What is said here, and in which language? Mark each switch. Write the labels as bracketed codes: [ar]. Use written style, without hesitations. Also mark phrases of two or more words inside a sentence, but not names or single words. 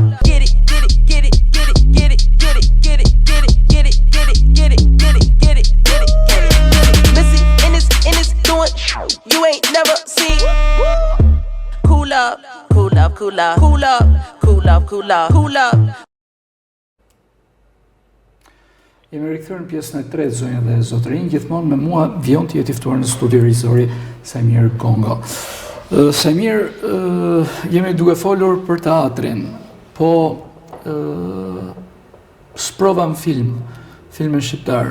[en] Get it, get it, get it, get it, get it, get it, get it, get it, get it, get it, get it, get it, get it, get it, get it. Missy in this doing you ain't never seen. Cool up, cool up, cool up, cool up, cool up, cool up, cool up. [sq] Jemi rikthyer në pjesën e tretë, zonja dhe zotërinj, gjithmonë me mua vjen të jetë i ftuar në studio regjisori Sajmir Gongo. Sajmir, jemi duke folur për teatrin, po sprovam filmin shqiptar.